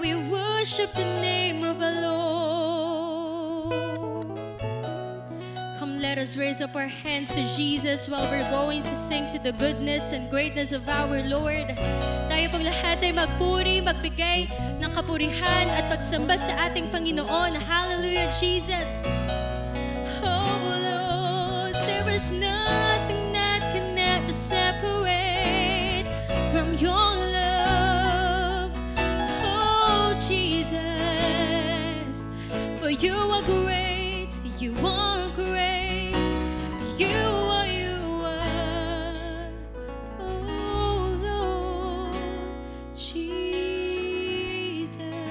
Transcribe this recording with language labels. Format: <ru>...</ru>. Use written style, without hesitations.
<en>worship the name of our Lord. Come, let us raise up our hands to Jesus while we're going to sing to the goodness and greatness of our Lord.</en> <tl>Tayo pong lahat ay magpuri, magbigay ng kapurihan at pagsamba sa ating Panginoon.</tl> <en>Hallelujah, Jesus. Oh Lord, there is nothing that can ever separate from your love. Oh Jesus, for you are great, you are great, you are, oh Lord Jesus.</en>